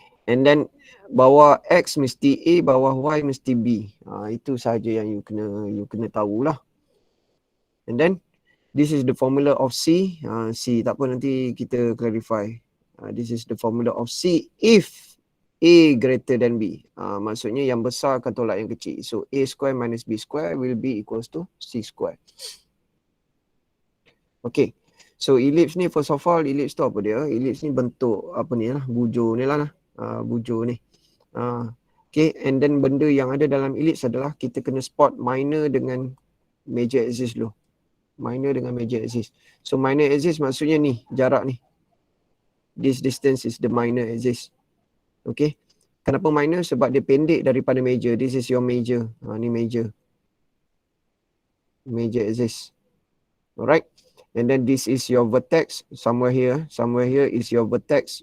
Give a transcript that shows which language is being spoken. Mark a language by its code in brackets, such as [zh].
[ms] And then bawah X mesti A, bawah Y mesti B. Itu sahaja yang you kena tahulah. [en] And then this is the formula of C. [ms] C tak apa, nanti kita clarify. [en] This is the formula of C if A greater than B. [ms] Maksudnya yang besar akan tolak yang kecil. [en] So A square minus B square will be equals to C square. [ms] Okay. So ellipse ni [en] first of all, [ms] ellipse tu apa dia? Ellipse ni bentuk apa ni lah, bujur ni lah. Bujur ni. Okay, and then benda yang ada dalam ellipse adalah kita kena spot minor dengan major axis dulu. Minor dengan major axis. So minor axis maksudnya ni, jarak ni. [en] This distance is the minor axis. [ms] Okay. Kenapa minor? Sebab dia pendek daripada major. [en] This is your major. [ms] Ni major. Major axis. Alright. [en] And then this is your vertex. Somewhere here is your vertex.